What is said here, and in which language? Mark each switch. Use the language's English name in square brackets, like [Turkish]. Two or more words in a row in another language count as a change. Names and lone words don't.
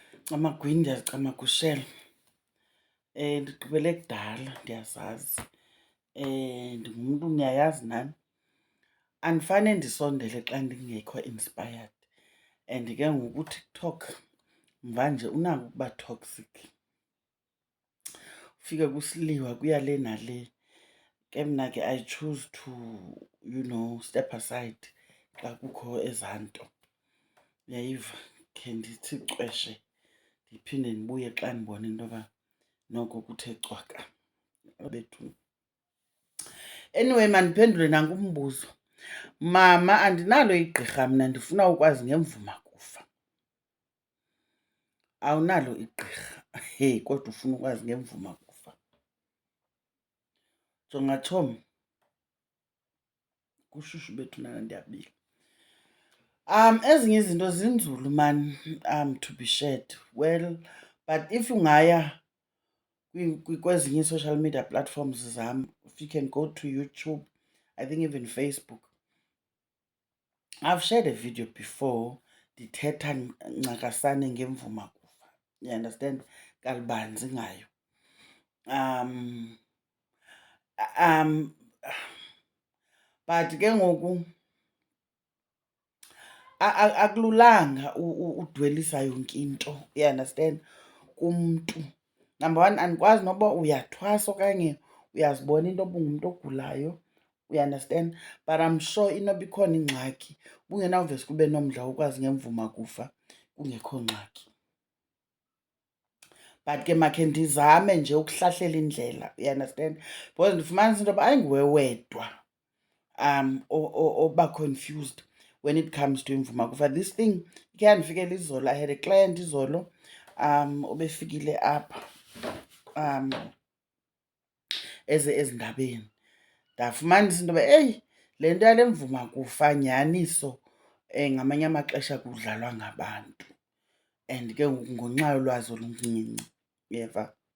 [Xhosa] Amagwini ndiyazicama kushela. Ndigqibele kudala ndiyazazi. Ndingumntu niyayazi nani. Andifane ndisondele xa ndingekho [English] inspired and [Xhosa] ke ngoku uTikTok mvanje unako ukuba toxic. Ufike kusiliwa kuya le nale. Ke mna ke [English] I choose to, step aside [Xhosa] xa kukho ezaa nto. Uyayiva? Khe ndithi cweshe ndiphinde ndibuye xa ndibona into yoba noko kuthe cwaka bethuna. Anyway, mandiphendule nanku umbuzo. Mama, andinalo igqirha mna, ndifuna ukwazi ngemvuma kufa. Awunalo igqirha, kodwa ufuna ukwazi ngemvuma kufa. Jonga tshomi, kushushu bethunana ndiyabila. Ezinye izinto zinzulu man, [English] to be shared. Well, but if [Xhosa] ungaya kwezinye [English] ii-social media platforms zam, if you can go to YouTube, I think even Facebook, I've shared a video before [Xhosa] ndithetha ncakasane ngemvuma kufa. [English] You understand? [Xhosa] Kalubanzi ngayo. But ke ngoku akululanga udwelisa yonke into, [English] you understand, [Xhosa] kumntu. Number one, andikwazi noba uyathwasa okanye uyazibona into yoba ungumntu ogulayo, [English] you understand, but I'm sure [Xhosa] inoba ikhona ingxaki bungenawuvese kube nomdla wokwazi ngemvuma kufa kungekho ngxaki. But ke makhe ndizame nje ukuhlahlela indlela, [English] you understand, because [Xhosa] ndifumanisa into yoba ayinguwe wedwa oba [English] confused when it comes to [Xhosa] imvuma kufa. [English] This thing [Xhosa] ikhe yandifikela izolo. [English] I had a client [Xhosa] izolo obefikile apha ezindabeni. Ndafumanisa into yoba le nto yale mvuma kufa nyaniso ngamanye amaxesha kudlalwa ngabantu and ke ngoku ngonxa yolwazi oluncinci, uyeva.